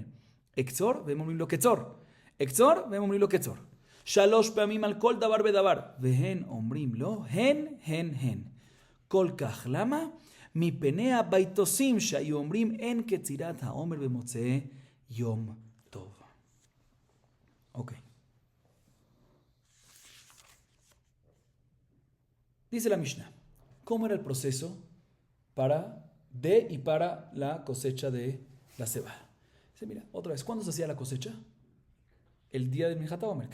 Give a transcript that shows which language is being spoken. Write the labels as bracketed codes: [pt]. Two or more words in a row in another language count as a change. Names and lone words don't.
[he] אקצור, והם אומרים לו קצור. אקצור, והם אומרים לו קצור. 3 פעמים על כל דבר ודבר, והן אומרים לו, הן, הן, הן. כל כך, למה? מפני הביתוסים שהיו אומרים, אין קצירת העומר במוצאי יום טוב. אוקיי. [es] Dice la Mishnah, ¿cómo era el proceso para la cosecha de la cebada? Dice, mira, otra vez, ¿cuándo se hacía la cosecha? El día de [he] מנחת העומר.